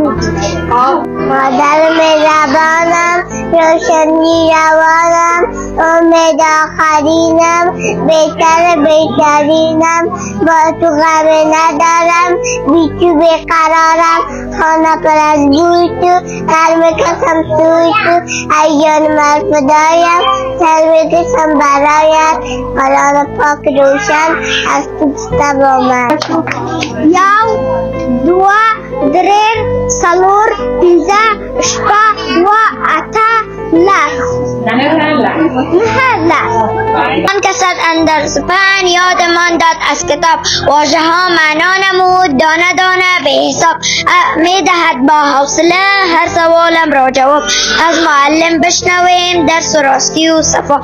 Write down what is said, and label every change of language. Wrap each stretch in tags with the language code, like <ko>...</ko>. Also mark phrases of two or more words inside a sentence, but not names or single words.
<fa>مادر مهربانم روشنی روانم امید آخرینم بهترینم با تو غم ندارم بی تو بیقرارم خانه پر از بوی تو سر میکشم سوی تو ایان من فدایم سر میکشم برایت قرآن پاک روشن از تو گفته با من.</fa> <ps>یو دو درې څلور پنځه شپږ اووه اته</ps> <fa>آن کسد اندر سپهن یادمان داد از کتاب، واژه ها معنا نمود دانه دانه به حساب. می دهد با حوصله هر سوالم را جواب، از معلم بشنویم درس و راستی و صفا.</fa>